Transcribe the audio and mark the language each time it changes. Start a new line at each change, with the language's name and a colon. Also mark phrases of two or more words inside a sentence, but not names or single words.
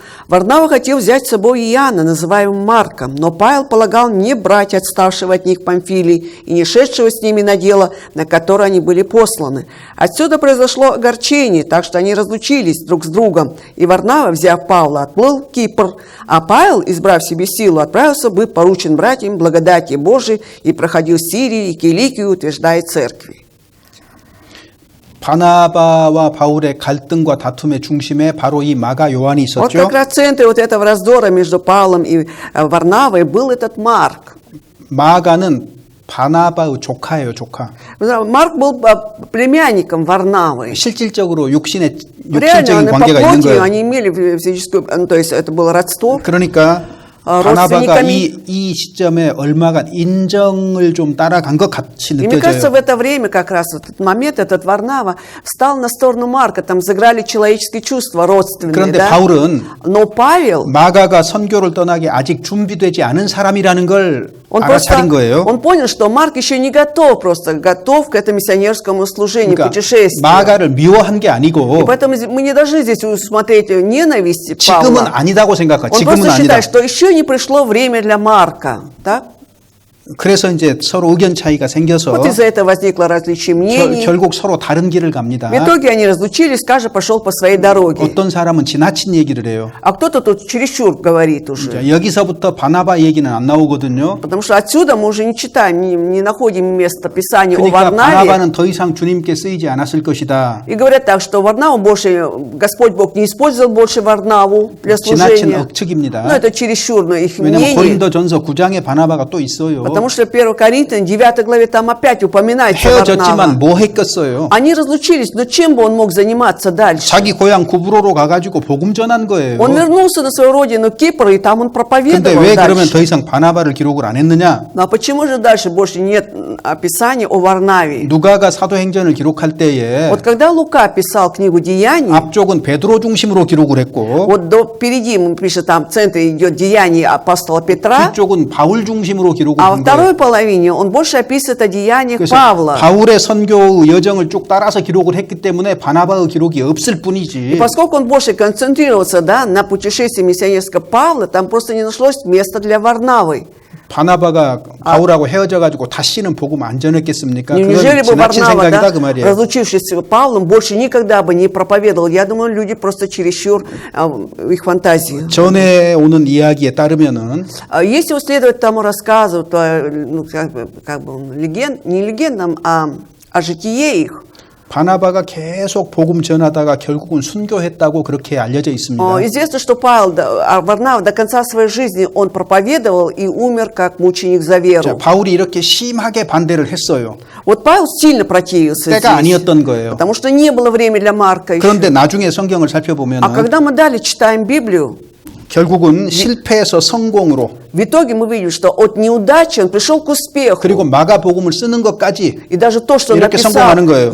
Russian: Варнава хотел взять с собой Иоанна, называемого Марком, но Павел полагал не брать отставшего от них Памфилии и не шедшего с ними на дело, на которое они были посланы. Отсюда произошло огорчение, так что они разлучились друг с другом, и Варнава, взяв Павла, отплыл в Кипр, а Павел, избрав себе силу, отправился быть поручен братьям благодати Божией и проходил Сирии и Киликию, утверждая церкви.
Korean: 바나바와 바울의 갈등과 다툼의 중심에 바로 이 마가 요한이
Russian: Вот
Korean: 있었죠.
Russian: как раз в центре вот этого раздора между Павлом и Варнавой был этот Марк.
Korean: 마가는 바나바의 조카예요, 조카.
Russian: Марк был племянником Варнавы.
Korean: 실질적으로
Russian: Реально,
Korean: 육신적인
Russian: по
Korean: 관계가 있는
Russian: плоти
Korean: 거예요.
Russian: они имели физическую, то есть это было родство.
Korean: 그러니까 바나바가
Russian: родственниками.
Korean: 이 시점에 얼마간 인정을 좀 따라간 것 같이
Russian: И мне кажется,
Korean: 느껴져요.
Russian: в это время, как раз в этот момент, этот Варнава встал на сторону Марка, там сыграли человеческие чувства родственные,
Korean: 그런데
Russian: да?
Korean: 바울은
Russian: Но Павел,
Korean: 마가가 선교를 떠나기 아직 준비되지 않은 사람이라는 걸
Russian: он
Korean: 알아차린 거예요.
Russian: он понял, что Марк еще не готов, просто готов к этому миссионерскому служению,
Korean: 그러니까
Russian: путешествию.
Korean: 마가를 미워한 게
Russian: И
Korean: 아니고
Russian: поэтому мы не должны здесь усмотреть ненависть
Korean: 지금은
Russian: Павла.
Korean: 아니다고 생각하.
Russian: Он
Korean: 지금은
Russian: просто
Korean: 아니다.
Russian: считает, что еще не пришло время для Марка. Так?
Korean: 그래서 이제 서로 의견 차이가 생겨서
Russian: Вот из-за этого возникло различие мнений.
Korean: 결국 서로 다른 길을 갑니다.
Russian: В итоге они разлучились, каждый пошел по своей дороге.
Korean: 어떤 사람은 지나친 얘기를 해요.
Russian: А кто-то тут чересчур говорит уже.
Korean: 자, 여기서부터 바나바 얘기는 안 나오거든요.
Russian: Потому что отсюда мы уже не читаем, не находим место Писания о
Korean: 그러니까
Russian: Варнаве.
Korean: 바나바는 더 이상 주님께 쓰이지 않았을 것이다.
Russian: И говорят так, что Варнаву больше, Господь Бог не использовал больше Варнаву для
Korean: 지나친
Russian: служения.
Korean: 억측입니다.
Russian: Но это чересчур, но их
Korean: 왜냐하면
Russian: мнение.
Korean: 고린도전서 9장에 바나바가 또 있어요.
Russian: Потому что 1 Коринфянам 9 главе там опять упоминается
Korean: 헤어졌지만
Russian: Варнава.
Korean: 뭐 했겠어요?
Russian: Они разлучились, но чем бы он мог заниматься дальше?
Korean: 자기 고향 구브로로 가가지고 복음 전한 거예요.
Russian: Он вернулся на свою родину Кипр, и там он
Korean: 근데
Russian: проповедовал
Korean: 왜 그러면
Russian: дальше.
Korean: 더 이상 바나바를 기록을 안 했느냐?
Russian: Ну а почему же дальше больше нет описания о Варнаве?
Korean: 누가가 사도행전을 기록할 때에
Russian: Вот когда Лука писал книгу Деяний,
Korean: 앞쪽은 베드로 중심으로 기록을 했고
Russian: вот впереди ему пишет, там в центре идет Деяние апостола Петра,
Korean: 뒤쪽은 바울 중심으로 기록을
Russian: а во
Korean: 한
Russian: второй
Korean: 거예요.
Russian: половине он больше описывает о деяниях
Korean: 그래서
Russian: Павла.
Korean: 바울의 선교의 여정을 쭉 따라서 기록을 했기 때문에 바나바의 기록이 없을
Russian: И
Korean: 뿐이지.
Russian: поскольку он больше концентрировался, да, на путешествии миссионерского Павла, там просто не нашлось места для Варнавы.
Korean: 바나바가 바울하고 헤어져가지고 다시는 복음 안 전했겠습니까?
Russian: Неужели
Korean: 그건
Russian: бы
Korean: 지나친
Russian: Варнава,
Korean: 생각이다
Russian: да,
Korean: 그 말이에요.
Russian: разлучившись с Павлом, больше никогда бы не проповедовал? Я думаю, люди просто чересчур их фантазии.
Korean: 전에 오는 이야기에 따르면은
Russian: Если следовать тому рассказу, то, ну, как бы не легендам, а о житие их,
Korean: 바나바가 계속 복음 전하다가 결국은 순교했다고 그렇게 알려져 있습니다.
Russian: известно, что Варнава до конца своей жизни он проповедовал и умер как мученик за
Korean: 자,
Russian: веру.
Korean: 바울이 이렇게 심하게 반대를 했어요.
Russian: Вот Павел сильно противился
Korean: 때가
Russian: здесь,
Korean: 아니었던 거예요.
Russian: потому что не было времени для Марка еще.
Korean: 그런데 나중에 성경을 살펴보면
Russian: А когда мы далее читаем Библию,
Korean: 결국은 실패에서 성공으로
Russian: в итоге мы видим, что от неудачи он пришел к успеху.
Korean: 그리고 마가복음을 쓰는 것까지
Russian: И даже то, что он
Korean: 이렇게
Russian: написал
Korean: 성공하는 거예요.